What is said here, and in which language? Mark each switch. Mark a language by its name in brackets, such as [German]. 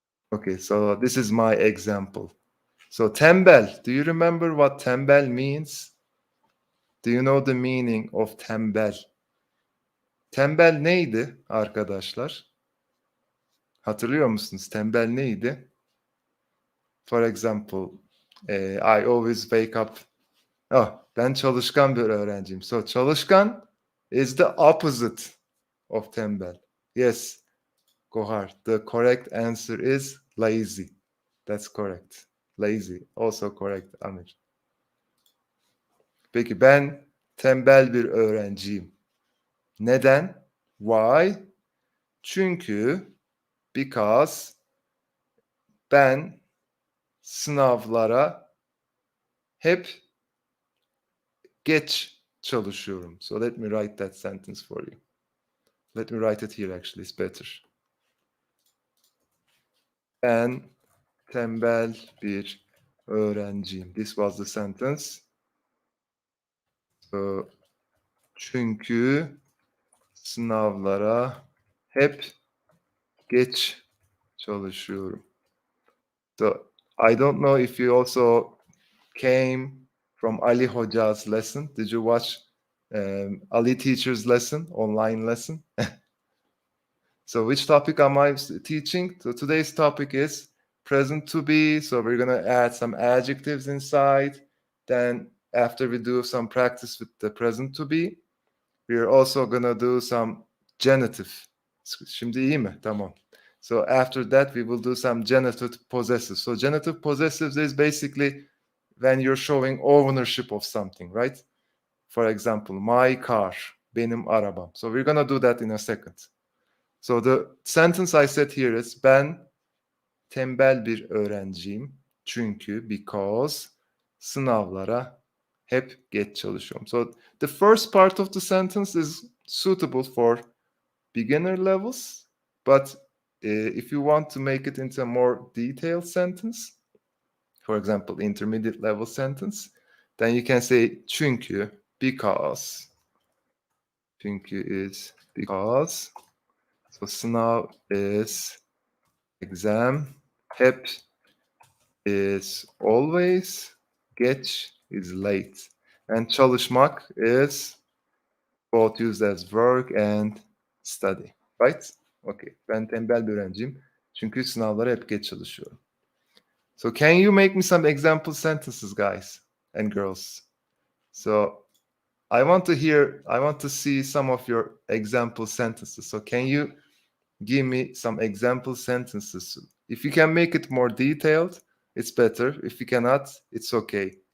[English] Okay, so this is my example. So tembel, do you remember what tembel means? Do you know the meaning of tembel? [Turkish] Tembel neydi arkadaşlar? Hatırlıyor musunuz? Tembel neydi? [English] For example, I always wake up. [Turkish] Oh, ben çalışkan bir öğrenciyim. [English] So çalışkan is the opposite of tembel. Yes, Kohar. The correct answer is lazy. That's correct. Lazy. Also correct, Amir. [Turkish] Peki ben tembel bir öğrenciyim. Neden? Why? Çünkü because ben sınavlara hep geç çalışıyorum. [English] So let me write that sentence for you. Let me write it here actually, it's better. [Turkish] Ben tembel bir öğrenciyim. [English] This was the sentence. So, [Turkish] çünkü sınavlara hep geç çalışıyorum. [English] So I don't know if you also came from Ali Hoca's lesson. Did you watch Ali teacher's lesson, online lesson? So which topic am I teaching? So today's topic is present to be. So we're going to add some adjectives inside. Then after we do some practice with the present to be, we're also going to do some genitive. [Turkish] Şimdi iyi mi? Tamam. [English] So after that, we will do some genitive possessives. So genitive possessives is basically when you're showing ownership of something, right? For example, my car, [Turkish] benim arabam. [English] So we're going to do that in a second. So the sentence I said here is [Turkish] ben tembel bir öğrenciyim. Çünkü because sınavlara hep geç çalışıyorum. [English] So the first part of the sentence is suitable for beginner levels, but if you want to make it into a more detailed sentence, for example, intermediate level sentence, then you can say çünkü, because. Çünkü is because. So sınav is exam. Hep is always. Geç is late. And çalışmak is both used as work and study. Right? Okay. [Turkish] Ben tembel bir öğrenciyim. Çünkü sınavlara hep geç çalışıyorum. [English] So can you make me some example sentences, guys and girls? So I want to see some of your example sentences. So can you give me some example sentences? If you can make it more detailed, it's better. If you cannot, it's okay.